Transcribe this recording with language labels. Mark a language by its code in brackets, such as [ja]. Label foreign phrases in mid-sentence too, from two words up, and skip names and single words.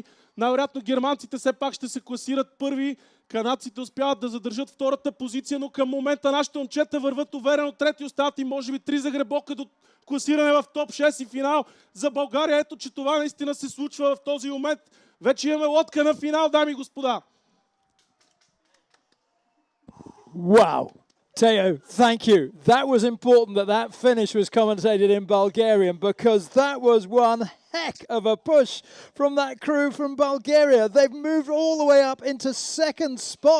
[bg] Най-вероятно германците все пак ще се класират първи. Канадците успяват да задържат втората позиция, но към момента нашите момчета върват уверено трети, остават и може би 3 загребока до класиране в топ 6 и финал за България. Ето, че това наистина се случва в този момент. Вече имаме лодка на финал, дами и господа. [en] Wow. Teo, thank you. That was important that finish was commentated in Bulgarian, because that was one heck of a push from that crew from Bulgaria. They've moved all the way up into second spot.